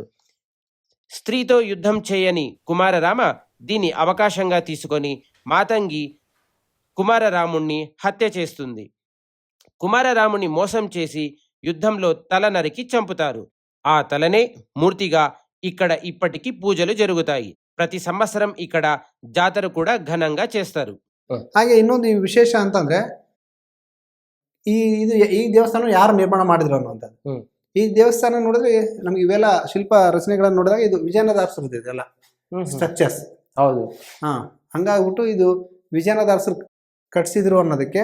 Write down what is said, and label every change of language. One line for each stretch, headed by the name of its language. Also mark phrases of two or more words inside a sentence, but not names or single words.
Telugu: స్త్రీతో యుద్ధం చేయని కుమారరామ దీన్ని అవకాశంగా తీసుకొని మాతంగి కుమారరాముణ్ణి హత్య చేస్తుంది. కుమారరాముని మోసం చేసి యుద్ధంలో తల నరికి చంపుతారు. ఆ తలనే మూర్తిగా ఇక్కడ ఇప్పటికీ పూజలు జరుగుతాయి. ప్రతి సంవత్సరం ఇక్కడ జాతర కూడా ఘనంగా చేస్తారు.
Kannada: ಹಾಗೆ ಇನ್ನೊಂದು ವಿಶೇಷ ಅಂತಂದ್ರೆ, ಈ ದೇವಸ್ಥಾನ ಯಾರು ನಿರ್ಮಾಣ ಮಾಡಿದ್ರು ಅನ್ನುವಂಥದ್ದು. ಈ ದೇವಸ್ಥಾನ ನೋಡಿದ್ರೆ ನಮ್ಗೆ ಇವೆಲ್ಲ ಶಿಲ್ಪ ರಚನೆಗಳನ್ನು ನೋಡಿದಾಗ ಇದು ವಿಜಯನಗರ ಅರಸರದ್ದು ಇದೆಲ್ಲ ಸ್ಟ್ರಕ್ಚರ್ಸ್. ಹೌದು. ಹಂಗಾಗ್ಬಿಟ್ಟು ಇದು ವಿಜಯನಗರ ಅರಸರು ಕಟ್ಸಿದ್ರು ಅನ್ನೋದಕ್ಕೆ.